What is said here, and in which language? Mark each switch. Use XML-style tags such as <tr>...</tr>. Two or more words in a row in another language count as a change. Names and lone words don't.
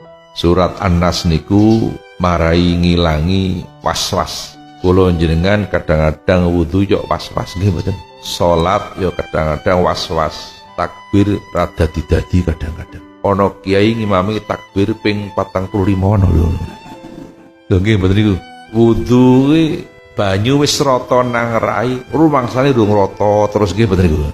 <jv>Surat An-Nas niku marai ngilangi was-was. Kula jenengan kadang-kadang wudu yo was-was nggih mboten. Salat yo kadang-kadang was-was. Takbir rada didadi kadang-kadang. Ana kiai ngimami takbir ping 45 ana lho. Lho nggih mboten niku. Wudu banyu wis rata nang rai, rumangsane durung rata terus nggih mboten niku.</jv>